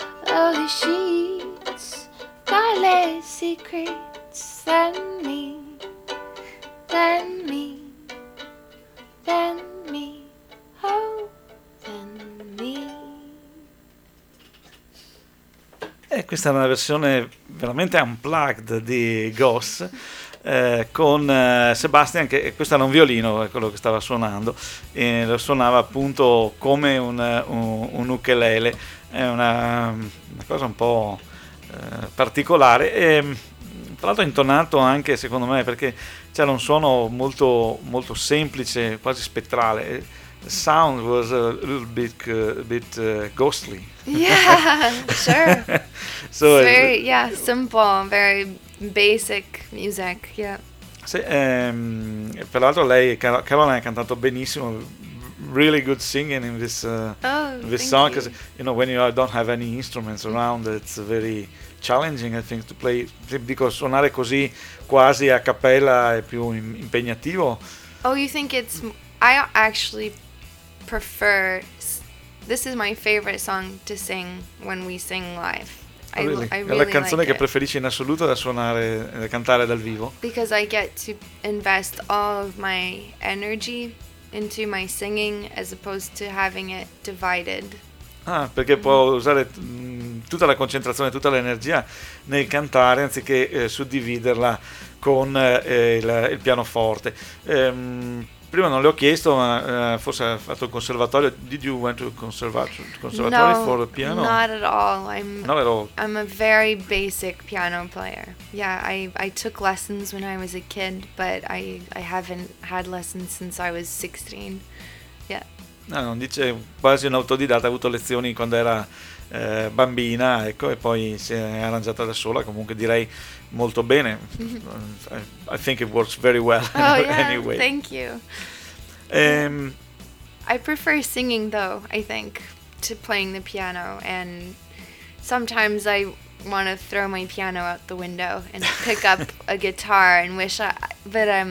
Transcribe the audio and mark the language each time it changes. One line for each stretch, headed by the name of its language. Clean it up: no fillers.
English: Oh, the sheets got less secrets than me, than me, than me, oh, than me.
Italian: Questa è una versione veramente unplugged di Ghost. Con Sebastian, che questo era un violino, quello che stava suonando, e lo suonava appunto come un ukulele. È una cosa un po' particolare, e tra l'altro intonato anche, secondo me, perché c'era un suono molto, molto semplice, quasi spettrale.
English: Sound was a little bit ghostly. Yeah, sure. So very simple, very basic music. Yeah.
Italian: Sì, peraltro lei, Caroline, ha cantato benissimo.
English: Really good singing in this this song, because you know, when you don't have any instruments around, it's very challenging, I think, to play.
Italian: Dico, suonare così quasi a cappella è più impegnativo.
English: Oh, you think it's? I actually prefer, this is my favorite song to sing when we sing live. Really?
Italian: È la canzone che preferisci in assoluto da suonare e cantare dal vivo?
English: Because I get to invest all of my energy into my singing as opposed to having it divided.
Italian: Ah, perché può usare tutta la concentrazione, tutta l'energia nel cantare anziché suddividerla con il pianoforte. Prima non le ho chiesto, ma forse ha fatto il conservatorio.
English: Did you went to conservatory no, for the piano? Not at all. I'm not at all. I'm a very basic piano player. Yeah, I took lessons when I was a kid, but I haven't had lessons since I was 16. Yeah.
Italian: No, dice quasi un autodidatta, ha avuto lezioni quando era bambina, ecco, e poi si è arrangiata da sola, comunque direi molto bene.
English: I think it works very well. Oh, yeah, anyway. Thank you. I prefer singing though, I think, to playing the piano, and sometimes I want to throw my piano out the window and pick up a guitar and wish I, but